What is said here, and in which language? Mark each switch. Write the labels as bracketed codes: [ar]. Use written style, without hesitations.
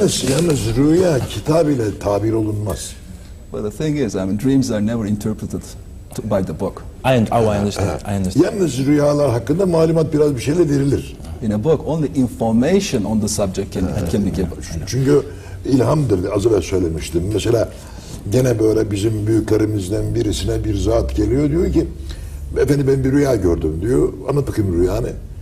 [tr] Yalnız rüya kitab ile tabir olunmaz. [en] But the thing is, dreams are never interpreted by the book. I understand. [tr] Yalnız rüyalar hakkında malumat biraz bir şeyle verilir. [en] In a book, only information on the subject can be given. [tr] Çünkü ilhamdır, az evvel söylemiştim. Mesela Gene böyle bizim büyüklerimizden birisine bir zat geliyor, diyor ki efendim ben bir rüya gördüm diyor. Anlat bakayım rüyanı.